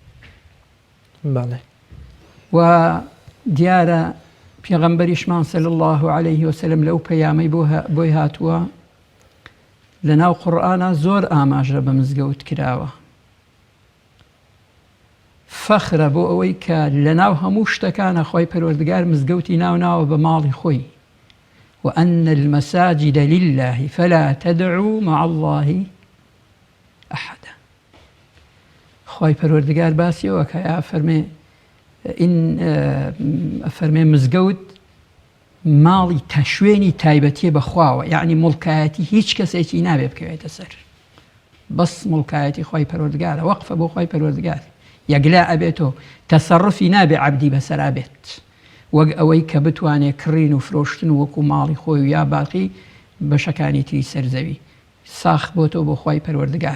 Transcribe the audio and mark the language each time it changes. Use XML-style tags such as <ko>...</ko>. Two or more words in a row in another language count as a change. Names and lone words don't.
<ckb>و دیارە پێغەمبەریشمان</ckb> <ar>صلی الله عليه وسلم</ar> <ckb>لەو پەیامەی بۆی هاتووە لەناو قورئانە زۆر ئاماژە بە مزگەوت کراوە. فەخرە بۆ ئەوەی کە لەناو هەموو شتەکانە خوای پەروەردگار مزگەوتی ناوناوە بە ماڵی خۆی</ckb> <ar>وأن المساجد لله فلا تدعوا مع الله أحدا.</ar> <ckb>خوای پەروەردگار باسی ئەوە کە فەرمێ مزگەوت ماڵی شوێنی تایبەتیە بەخواوە یعنی مڵکایەتی هیچ کەسێکی نابێ بکەوێتە سەر بەس مڵکایەتی خوای پەروەردگارە وەقفە بۆ خوای پەروەردگار یەکلا ئەبێتۆ تەسەڕفی نابێ عەبدی بەسەرا بێت وەک ئەوەی کە بتوانێت کڕین و فرۆشتن وەکو ماڵی خۆی و یا باقی بەشەکانی تری سەرزەوی ساخ بۆتۆ بۆ خوای پەروەردگار.</ckb>